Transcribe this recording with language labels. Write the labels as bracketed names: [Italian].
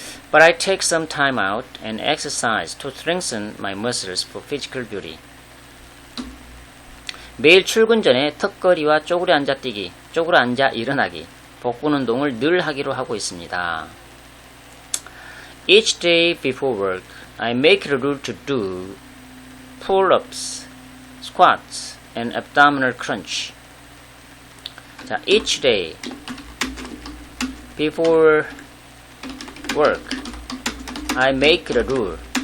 [English] But I take some time out and exercise to strengthen my muscles for physical beauty. [Korean] 매일 출근 전에 턱걸이와 쪼그려 앉아뛰기, 쪼그려 앉아 일어나기, 복근 운동을 늘 하기로 하고 있습니다. [English] Each day before work, I make it a rule to do pull-ups, squats, and abdominal crunch. 자, each day before work, I make it a rule